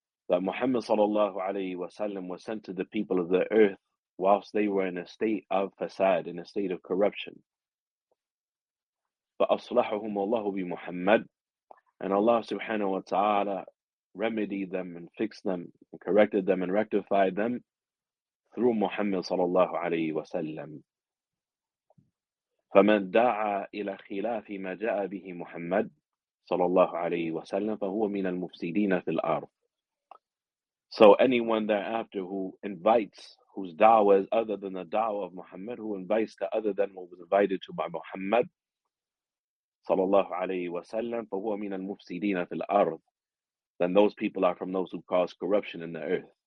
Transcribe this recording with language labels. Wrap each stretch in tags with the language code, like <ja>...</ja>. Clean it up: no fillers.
<en>That Muhammad sallallahu alayhi wa sallam was sent to the people of the earth whilst they were in a state of fasad, in a state of corruption.</en> <ar>فأصلحهم الله بمحمد.</ar> <en>And Allah subhanahu wa ta'ala remedied them and fixed them and corrected them and rectified them through Muhammad sallallahu alayhi wa sallam.</en> <ar>فمن دعا إلى خلاف ما جاء به محمد صلى الله عليه وسلم فهو من المفسدين في الأرض.</ar> <en>So anyone thereafter who invites, whose da'wah is other than the da'wah of Muhammad, who invites to other than what was invited to by Muhammad</en> <ar>صلى الله عليه وسلم فهو من المفسدين في الأرض,</ar> <en>then those people are from those who cause corruption in the earth.</en>